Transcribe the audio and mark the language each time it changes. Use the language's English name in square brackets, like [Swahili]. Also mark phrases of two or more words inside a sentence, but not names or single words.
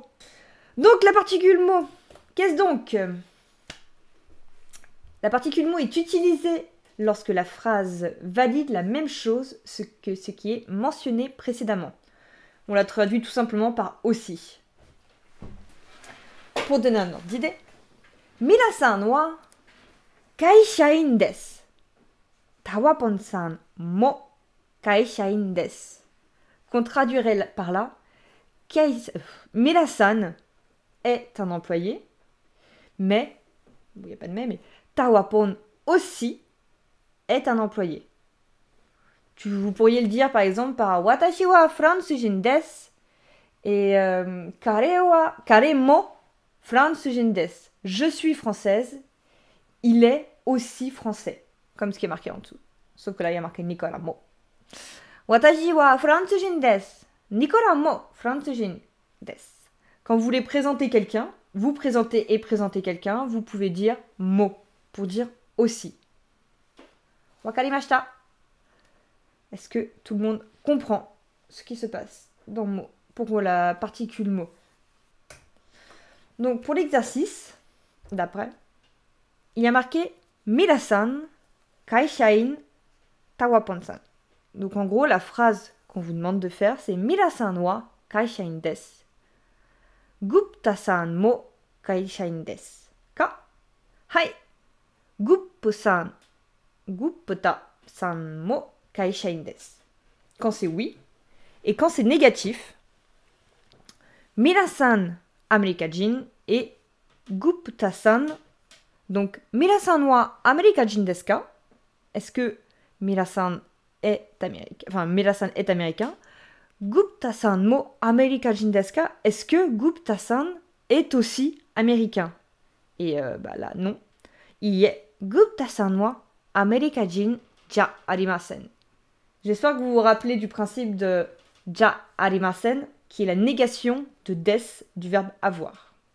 [French] Donc la particule mot, qu'est-ce donc? La particule mot est utilisée lorsque la phrase valide la même chose que ce qui est mentionné précédemment. On la traduit tout simplement par aussi. Pour donner un ordre d'idée, [Japanese] ミナさんは会社員です. タワポンさんも会社員です. [French] Qu'on traduirait par là, Minasan est un employé, mais, il n'y a pas de mais Tawapon aussi est un employé. Vous pourriez le dire par exemple par [Japanese] 私はフランス人です [French] et [Japanese] 彼もフランス人です. [French] Je suis française, il est aussi français, comme ce qui est marqué en dessous. Sauf que là, il y a marqué Nicolas mo. [Japanese] 私はフランス人です。Nicolasもフランス人です. [French] Quand vous voulez présenter quelqu'un, vous présentez et présenter quelqu'un, vous pouvez dire mo pour dire aussi. [Japanese] Wakarimashita. [French] Est-ce que tout le monde comprend ce qui se passe dans mo pour la particule mo? Donc pour l'exercice, d'après, il y a marqué Minasan kaishain tawapon-san. Donc en gros, la phrase qu'on vous demande de faire, c'est [Japanese] ミナさんは会社員です. Guptaさんも会社員ですか? Hai. Guptaさんも会社員です. [French] Quand c'est oui. Et quand c'est négatif, Minasan Amerikajin et Gupta-san. Donc, [Japanese] ミナさんはアメリカ人ですか? [French] Est-ce que Minasan est américain? Enfin, Minasan est américain. [Japanese] Guptaさんもアメリカ人ですか? [French] Est-ce que Gupta-san est aussi américain? Et là, non. Iie, [Japanese] Guptaさんはアメリカ人じゃありません. [French] J'espère que vous vous rappelez du principe de [Japanese] じゃありません, [French] qui est la négation de des du verbe avoir.